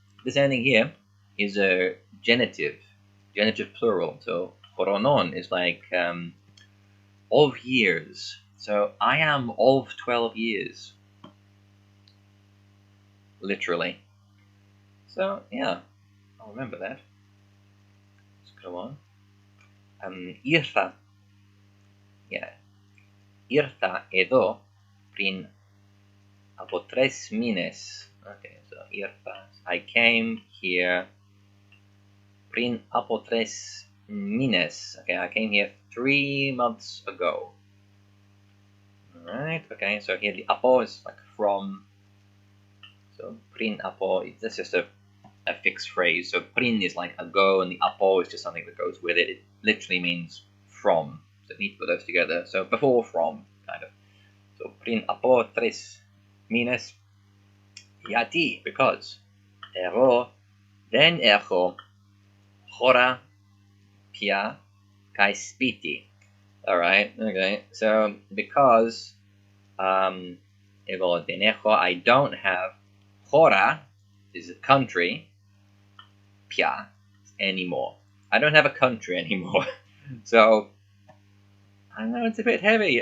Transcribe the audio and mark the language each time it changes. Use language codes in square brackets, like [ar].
[en] this ending here is a genitive plural. So chronon is like of years. So I am of 12 years, literally. So yeah, I'll remember that. Let's go on. [el] Ήρθα, yeah, ήρθα εδώ πριν από 3 μήνες. [en] Okay, so ήρθα, I came here [el] πριν από 3 μήνες. [en] Okay, I came here 3 months ago. Alright, okay, so here the apo is like from. So πριν από, that's just a fixed phrase. So πριν is like ago, and the apo is just something that goes with it. It literally means from. So you need to put those together. So before, from, kind of. [el] So πριν από 3 μήνες. Γιατί, [en] because. [el] Εγώ δεν έχω χώρα πια kai spiti. [en] Alright, okay. So because [el] εγώ δεν έχω, [en] I don't have χώρα is a country πια anymore. I don't have a country anymore. So I know it's a bit heavy.